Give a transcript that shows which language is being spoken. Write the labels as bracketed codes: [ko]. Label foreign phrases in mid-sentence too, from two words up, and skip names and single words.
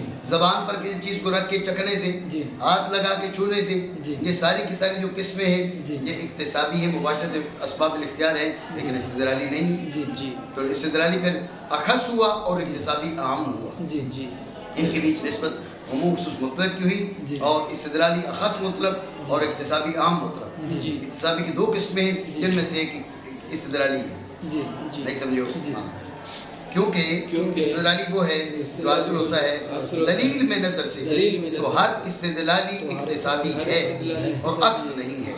[ur] زبان پر کسی چیز کو رکھ کے چکھنے سے، جی ہاتھ لگا کے چھونے سے، جی یہ ساری کی ساری جو قسمیں ہیں جی یہ اکتسابی ہے، مباشرت اسباب الاختیار ہے، لیکن استدلالی نہیں۔ جی جی تو استدلالی پھر اخص ہوا اور اکتسابی عام ہوا۔ جی جی ان کے بیچ نسبت عموم خصوص مطلق کی ہوئی، اور استدلالی اخص مطلق اور اکتسابی عام مطلق۔ جی اکتسابی کی دو قسمیں ہیں جن میں سے ایک استدلالی ہے۔ جی جی نہیں سمجھو؟ جی کیونکہ استدلالی وہ ہے جو حاصل ہوتا ہے دلیل میں نظر سے، تو ہر استدلالی اکتسابی ہے اور عکس نہیں ہے۔